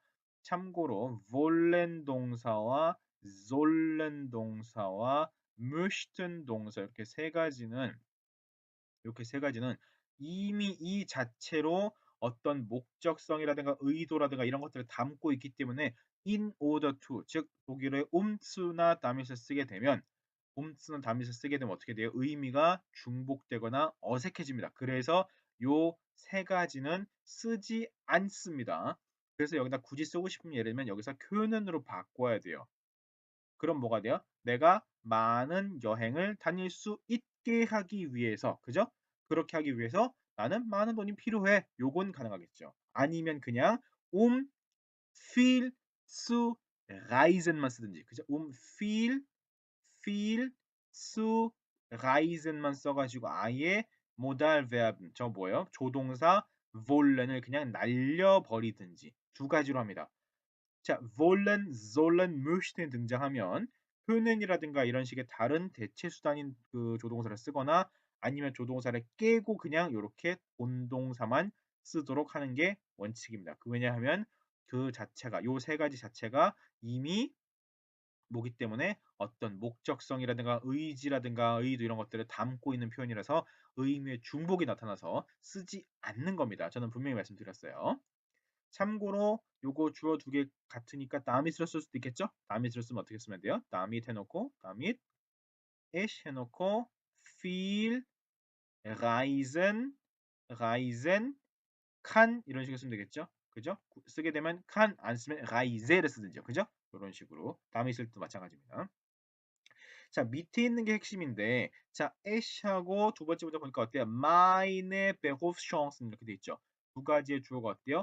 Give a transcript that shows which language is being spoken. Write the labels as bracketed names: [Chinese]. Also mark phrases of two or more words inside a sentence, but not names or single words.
[Korean] 참고로 wollen 동사와 sollen 동사와 möchten 동사 이렇게 세 가지는 이미 이 자체로 어떤 목적성이라든가 의도라든가 이런 것들을 담고 있기 때문에 [English] in order to [Korean] 즉 독일어의 umzu나 damit을 쓰게 되면 umzu나 damit을 쓰게 되면 어떻게 돼요? 의미가 중복되거나 어색해집니다. 그래서 요 세 가지는 쓰지 않습니다. 그래서 여기다 굳이 쓰고 싶으면 예를 들면 여기서 können으로 바꿔야 돼요. 그럼 뭐가 돼요? 내가 많은 여행을 다닐 수 있게 하기 위해서, 그죠? 그렇게 하기 위해서 나는 많은 돈이 필요해. 요건 가능하겠죠. 아니면 그냥 [German] viel zu reisen [Korean] 만 쓰든지, 그죠? [German] viel zu reisen [Korean] 만 써가지고 아예 [English] modal verb, [Korean] 저 뭐예요? 조동사 wollen을 그냥 날려버리든지 두 가지로 합니다. 자, [German] wollen, sollen, möchten [Korean] 등장하면 können이라든가 이런 식의 다른 대체 수단인 그 조동사를 쓰거나 아니면 조동사를 깨고 그냥 이렇게 본동사만 쓰도록 하는 게 원칙입니다. 왜냐하면 그 자체가 요 세 가지 자체가 이미 뭐기 때문에 어떤 목적성이라든가 의지라든가 의도 이런 것들을 담고 있는 표현이라서 의미의 중복이 나타나서 쓰지 않는 겁니다. 저는 분명히 말씀드렸어요. 참고로 요거 주어 두 개 같으니까 다밋으로 쓸 수도 있겠죠? 다밋으로 쓰면 어떻게 쓰면 돼요? 다밋 해놓고 [German] damit ich [Korean] 해놓고 [German] viel reisen kann [Korean] 이런 식으로 쓰면 되겠죠? 그죠? 쓰게 되면 kann 안 쓰면 reise를 쓰든지요. 그죠? 이런 식으로 다밋을 또 마찬가지입니다. 자, 밑에 있는 게 핵심인데, 자, ash하고 두 번째 문제 보니까 어때요? [German] meine Berufschancen [Korean] 이렇게 돼 있죠. 두 가지의 주어가 어때요?